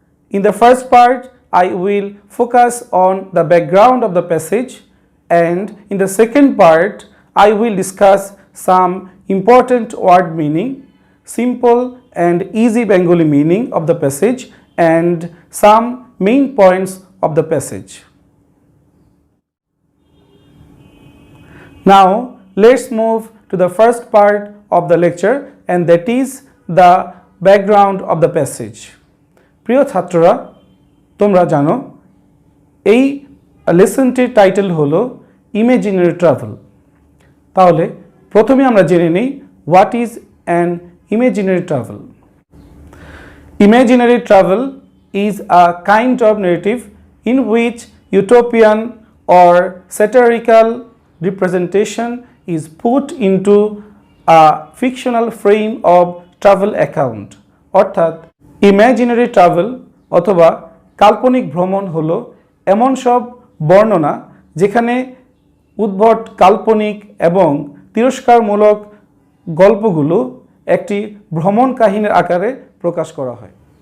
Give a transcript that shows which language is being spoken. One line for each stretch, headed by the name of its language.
English: In the first part, I will focus on the background of the passage, and in the second part, I will discuss some important word meaning, simple and easy Bengali meaning of the passage, and some main points of the passage. Now, let's move to the first part of the lecture, and that is the background of the passage.
Bangla: প্রিয় ছাত্ররা, তোমরা জানো এই লেসনটির title হলো imaginary travel. তাহলে প্রথমে আমরা জেনে নিই
English: What is an imaginary travel. Imaginary travel is a kind of narrative in which utopian or satirical representation is put into a fictional frame of travel account.
Bangla: অর্থাৎ ইমাজিনারি ট্রাভেল অথবা কাল্পনিক ভ্রমণ হলো এমন সব বর্ণনা যেখানে উদ্ভট কাল্পনিক এবং তিরস্কারমূলক গল্পগুলো একটি ভ্রমণ কাহিনীর আকারে প্রকাশ করা হয়।